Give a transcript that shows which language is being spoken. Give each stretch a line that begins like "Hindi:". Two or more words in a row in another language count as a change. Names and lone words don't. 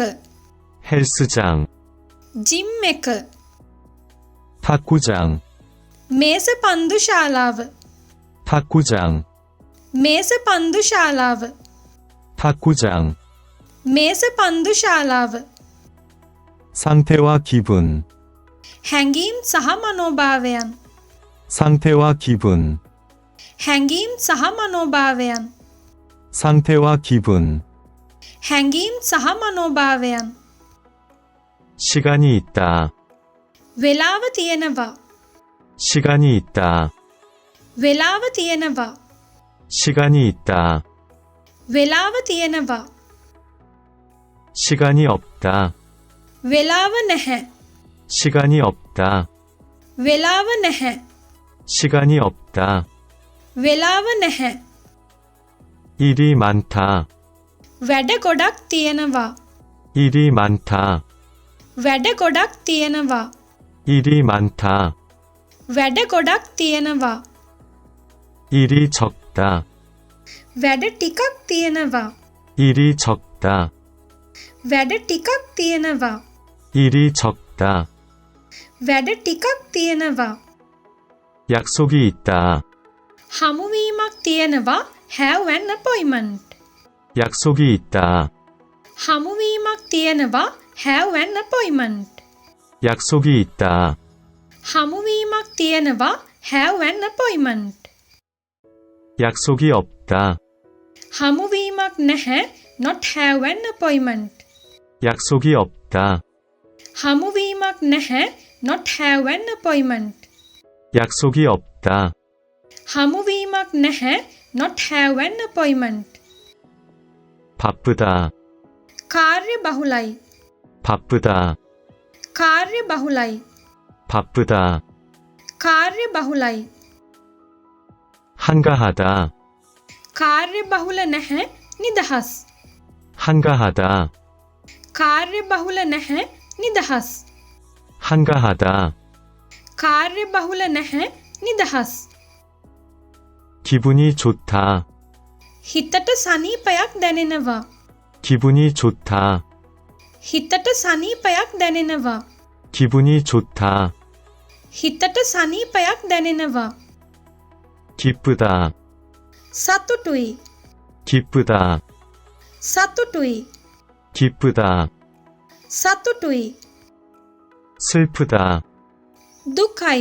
Korean: 헬스장,
Sinhala: ජිම් එක
Korean: 탁구장,
Sinhala: මේස පන්දු ශාලාව
Korean: 탁구장,
Sinhala: මේස පන්දු ශාලාව
Korean: 탁구장.
Sinhala: මේස පන්දු ශාලාව
Korean: 상태와 기분,
Sinhala: හැඟීම් සහ මනෝභාවයන්
Korean: 상태와 기분,
Sinhala: හැඟීම් සහ මනෝභාවයන්
Korean: 상태와 기분.
Sinhala: හැඟීම් සහ මනෝභාවයන්
Korean: 시간이 있다,
Sinhala: වෙලාව තියෙනවා
Korean: 시간이 있다,
Sinhala: වෙලාව තියෙනවා
Korean: 시간이 있다.
Sinhala: වෙලාව තියෙනවා
Korean: 시간이 없다,
Sinhala: වෙලාව නැහැ
Korean: 시간이 없다,
Sinhala: වෙලාව නැහැ
Korean: 시간이 없다.
Sinhala: වෙලාව නැහැ
Korean: 일이 많다,
Sinhala: වැඩ ගොඩක් තියෙනවා
Korean: 일이 많다,
Sinhala: වැඩ ගොඩක් තියෙනවා
Korean: 일이 많다.
Sinhala: වැඩ ගොඩක් තියෙනවා
Korean: 일이 적다,
Sinhala: වැඩ ටිකක් තියෙනවා
Korean: 일이 적다,
Sinhala: වැඩ ටිකක් තියෙනවා
Korean: 일이 적다.
Sinhala: වැඩ ටිකක් තියෙනවා
Korean: 약속이 있다,
Sinhala: හමුවීමක් තියෙනවා
English: have an appointment
Korean: 약속이 있다,
Sinhala: හමුවීමක් තියෙනවා
English: have an appointment
Korean: 약속이 있다.
Sinhala: හමුවීමක් තියෙනවා
English: have an appointment
Korean: 약속이 없다,
Sinhala: හමුවීමක් නැහැ
English: not have an appointment
Korean: 약속이 없다,
Sinhala: හමුවීමක් නැහැ
English: not have an appointment
Korean: 약속이 없다.
Sinhala: හමුවීමක් නැහැ
English: not have an appointment
Korean: 바쁘다,
Sinhala: කාර්ය බහුලයි
Korean: 바쁘다,
Sinhala: කාර්ය බහුලයි
Korean: 바쁘다.
Sinhala: කාර්ය බහුලයි
Korean: 한가하다,
Sinhala: කාර්ය බහුල නැහැ නිදහස්
Korean: 한가하다,
Sinhala: කාර්ය බහුල නැහැ නිදහස්
Korean: 한가하다.
Sinhala: කාර්ය බහුල නැහැ නිදහස්
Korean: 기분이 좋다,
Sinhala: හිතට සනීපයක් දැනෙනවා
Korean: 기분이 좋다,
Sinhala: හිතට සනීපයක් දැනෙනවා
Korean: 기분이 좋다.
Sinhala: හිතට සනීපයක් දැනෙනවා
Korean: 기쁘다,
Sinhala: සතුටුයි
Korean: 기쁘다,
Sinhala: සතුටුයි
Korean: 기쁘다.
Sinhala: සතුටුයි
Korean: 슬프다,
Sinhala: දුකයි